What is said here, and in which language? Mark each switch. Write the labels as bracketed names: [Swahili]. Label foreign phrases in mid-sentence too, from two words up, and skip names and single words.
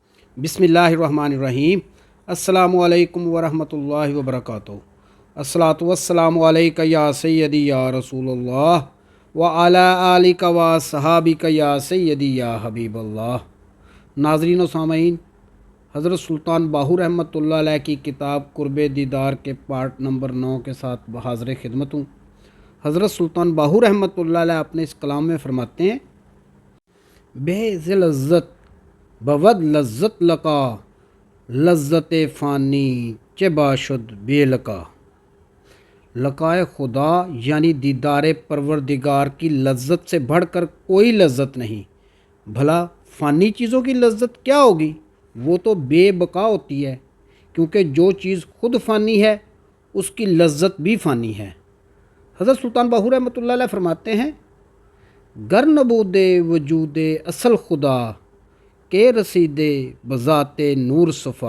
[Arabic] بسم الله الرحمن الرحيم. السلام عليكم ورحمة الله وبركاته. الصلاة والسلام عليك يا سيدي يا رسول الله وعلى آلك وصحابك يا سيدي يا حبيب الله. [Urdu] ناظرین و سامعین، حضرت سلطان باہو [Arabic] رحمة الله عليه [Urdu] کی کتاب قرب دیدار کے [English] part number [Urdu] 9 کے ساتھ حاضر خدمت ہوں. حضرت سلطان باہو [Arabic] رحمة الله عليه [Urdu] اپنے اس کلام میں فرماتے ہیں, [Persian] بیز لذت بود لذت لقا لذت فانی چه باشد بی‌لقا. [Urdu] لقائے خدا یعنی دیدار پروردگار کی لذت سے بڑھ کر کوئی لذت نہیں. بھلا فانی چیزوں کی لذت کیا ہوگی، وہ تو بےبقا ہوتی ہے، کیونکہ جو چیز خود فانی ہے اس کی لذت بھی فانی ہے. حضرت سلطان باہو [Arabic] رحمة الله عليه [Urdu] فرماتے ہیں, [Persian] گر نبودے وجود اصل خدا که رسیدے بذات نور صفا.